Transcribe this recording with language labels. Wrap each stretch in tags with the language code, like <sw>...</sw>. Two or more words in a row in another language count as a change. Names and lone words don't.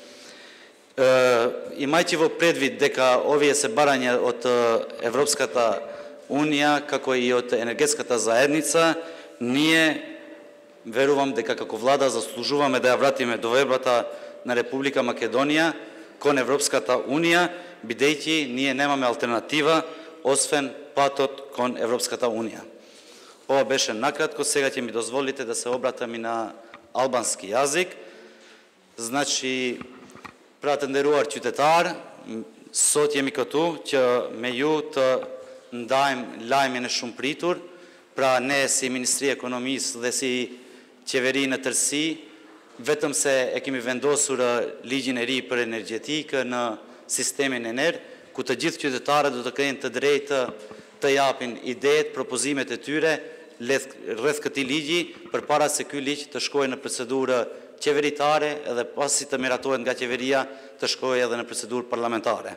<mk>Имајќи во предвид дека овие се барања од Европската Унија, како и од енергетската заедница, ние верувам дека како влада заслужуваме да ја вратиме довербата на Република Македонија кон Европската Унија, бидејќи ние немаме алтернатива освен патот кон Европската Унија. Ова беше накратко, сега ќе ми дозволите да се обратам и на албански јазик. Значи,</mk> <sq>pratënderuar qytetar, sot jemi këtu që me ju të ndajmë lajmin e shumë pritur, pra ne si Ministri e Ekonomisë dhe si qeveri në tërësi, vetëm se e kemi vendosur ligjin e ri për energjetikë në sistemin ENER, ku të gjithë qytetarët do të kenë të drejtë të japin idetë, propozimet e tyre rreth këtij ligji, përpara se ky ligj të shkojë në procedurë qeveritare edhe pasi të miratohet nga qeveria të shkojë edhe në procedurë parlamentare.</sq>